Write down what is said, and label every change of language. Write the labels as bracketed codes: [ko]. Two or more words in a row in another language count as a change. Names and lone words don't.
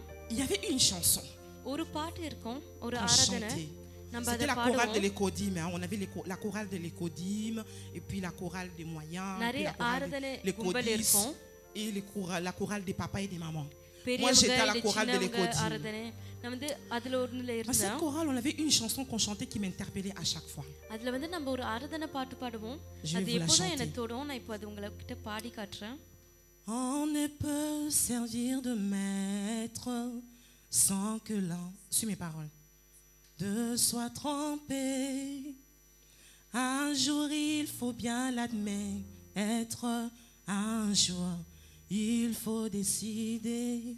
[fr] Il y avait une chanson [ta] ஒரு பாட்டு இருக்கும் ஒரு [fr] qu'on [ta] ஆராதனை [fr] chantait. [ta] நம்ம [fr] C'était [ta] அதை [fr] la chorale de [ta] பாடுவோம் [fr] l'écodime. Hein. On avait la chorale de l'écodime, et puis la chorale des moyens, et puis [ta] நிறைய [fr] la chorale [ta] ஆராதனை [fr] des [ta] கும்பல் [fr] l'écodis, [ta] இருக்கும் [fr] et la chorale des papas et des mamans. Moi, [ta] பெரியவங்க [fr] j'étais à la [ta] இல்ல [fr] chorale de [ta] சின்னவங்க [fr] l'écodime. [ta] ஆராதனை நான் வந்து அதுல ஒண்ணுல [fr] À cette [ta] இருந்தேன் [fr] chorale, on avait une chanson qu'on chantait qui m'interpellait à chaque fois. [ta] அதுல வந்து நம்ம ஒரு ஆராதனை பாட்டு பாடுவோம் [fr] Je vais [ta] அது [fr] vous la [ta] எப்போதும் [fr] chanter. [ta] எனக்கு தொடும் நான் இப்போ அது உங்ககிட்ட பாடி காட்டுறேன் [fr] On ne peut servir de maître sans que l'un, suis mes paroles, de soit trompé. Un jour il faut bien l'admettre, un jour il faut décider.